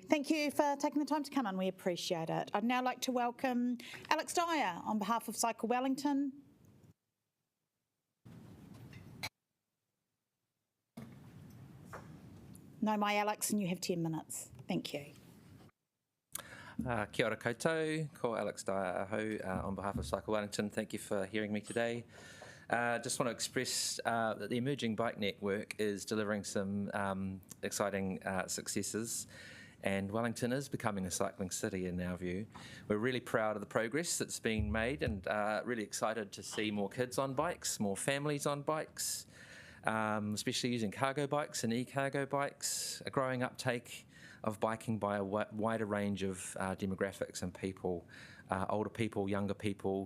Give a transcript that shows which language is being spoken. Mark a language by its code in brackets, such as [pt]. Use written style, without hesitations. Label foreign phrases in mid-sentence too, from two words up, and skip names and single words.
[en] Thank you for taking the time to come on. We appreciate it. I'd now like to welcome Alex Dyer on behalf of Cycle Wellington. No, my Alex, and you have 10 minutes. Thank you. [mi] Kia ora koutou, ko Alex Dyer aho [en] on behalf of Cycle Wellington. Thank you for hearing me today. Just want to express that the emerging bike network is delivering some exciting successes, and Wellington is becoming a cycling city in our view. We're really proud of the progress that's been made, and really excited to see more kids on bikes, more families on bikes, especially using cargo bikes and e-cargo bikes, a growing uptake of biking by a wider range of demographics and people, older people, younger people.